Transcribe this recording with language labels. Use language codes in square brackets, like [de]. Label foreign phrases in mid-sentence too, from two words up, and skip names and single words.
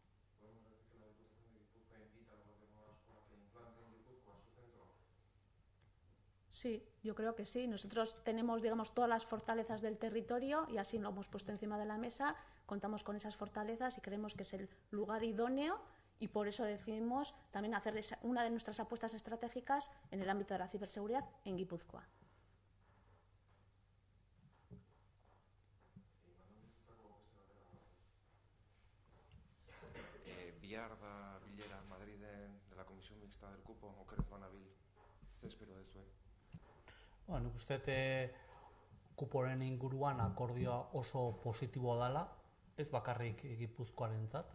[es] Sí, yo creo que sí. Nosotros tenemos, digamos, todas las fortalezas del territorio y así lo hemos puesto encima de la mesa. Contamos con esas fortalezas y creemos que es el lugar idóneo y por eso decidimos también hacer una de nuestras apuestas estratégicas en el ámbito de la ciberseguridad en Guipúzcoa. [eu] Bihar da bilera Madriden [es] de la Comisión Mixta del Cupo, [eu] okerez banabil. Zer espero duzue? Bueno, nik uste kuporen inguruan akordioa oso positiboa dela, ez bakarrik Gipuzkoarentzat.